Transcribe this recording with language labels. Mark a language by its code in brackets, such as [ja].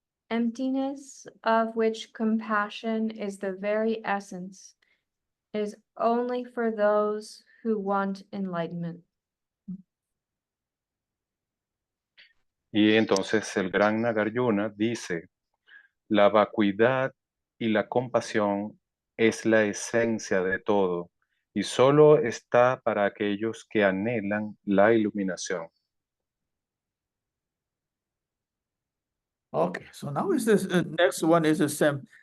[en] Emptiness, of which compassion is the very essence, is only for those who want enlightenment. [es] Y entonces el gran Nagarjuna dice, la vacuidad y la compasión es la esencia de todo y solo está para aquellos que anhelan la iluminación. [en] Okay, so now is this next one is the same.